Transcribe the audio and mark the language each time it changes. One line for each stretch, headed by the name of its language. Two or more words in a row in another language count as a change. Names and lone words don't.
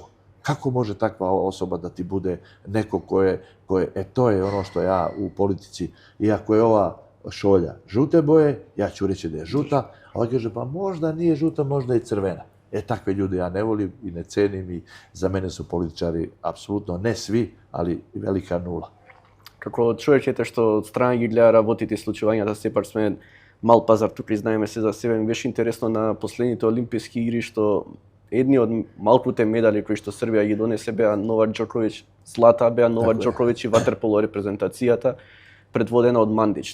Serbian: Kako može takva osoba da ti bude neko to je ono što ja u politici, iako je ova šolja žute boje, ja ću reći da je žuta, a on kaže pa možda nije žuta, možda i crvena. Takve ljude ja ne volim i ne cenim i za mene su političari apsolutno ne svi, ali velika nula.
Macedonian: Како човек што од страна ги гледа работите и случувањата, сепак сме мал пазар, тука признаеме се за себе. Ми беше интересно на последните Олимписки игри што едни од малкуте медали кои што Србија ги донесе беа Новак Џоковиќ злата, беа Новак Џоковиќ и ватерполо репрезентацијата, предводена од Мандич.